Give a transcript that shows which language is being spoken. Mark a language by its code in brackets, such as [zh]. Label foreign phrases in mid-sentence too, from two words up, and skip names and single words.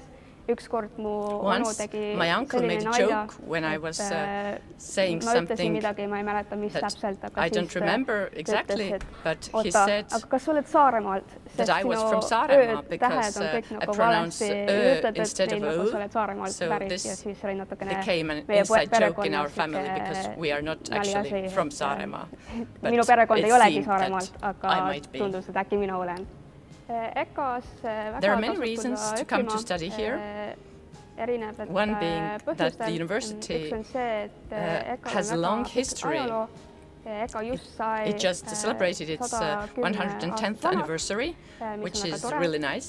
[et] Ükskord mu onu tegi selline nalja, ma ütlesin midagi, ma ei mäleta, mis täpselt, aga siis ütles, et oota, aga kas sa oled Saaremaalt, sest sinu öö-tähed on kõik nagu valesti, ütled, et neid nagu sa oled Saaremaalt pärit ja siis oli natukene meie perekonnas naliasi, et minu perekond ei olegi Saaremaalt, aga tundus, et äkki mina olen. [en] There are many reasons to come to study here. One being that the university has a long history. It just celebrated its 110th anniversary, which is really nice.